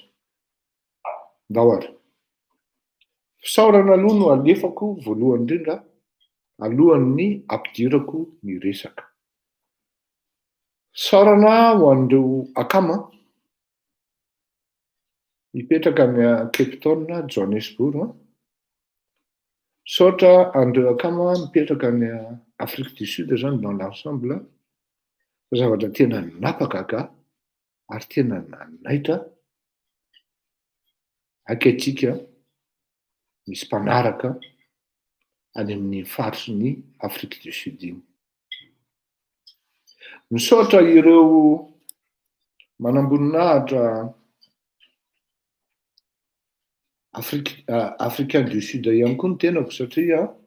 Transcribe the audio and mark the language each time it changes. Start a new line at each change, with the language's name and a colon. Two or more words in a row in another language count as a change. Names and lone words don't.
Malagasy: Ndao ary fisaorana aloha no alefako voalohany indrindra alohan'ny ampidirako ny resaka. Saorana ho an'ireo akama mipetraka any Cape Town, Johannesburg. Saotra an'ireo akama mipetraka any Afrique du Sud zany
French: dans l'ensemble
Malagasy: fa zavatra tena napaka ary tena nanaitra ankehitrika misy mpanaraka any amin'ny faritry ny Afrique du Sud iny. Misaotra ireo manamboninahitra Africain du Sud ihany koa ny tenako satria